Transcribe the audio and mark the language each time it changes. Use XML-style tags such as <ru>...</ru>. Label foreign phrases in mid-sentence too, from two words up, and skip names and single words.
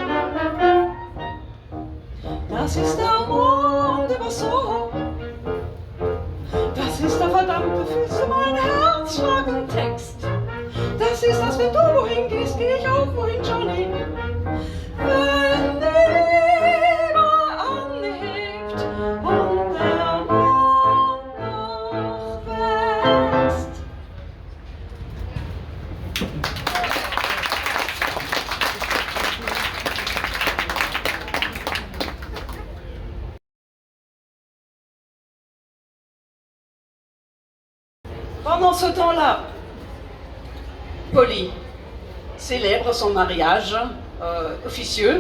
<de>Das ist der Mond über Soho, das ist der verdammte, fühlst du mein Herz schlagenden Text. Das ist das, wenn du wohin gehst, geh ich auch wohin, Johnny. Wenn die Liebe anhebt und der Mond nachwächst.</de> <fr>Pendant ce temps-là, Polly célèbre son mariage officieux</fr>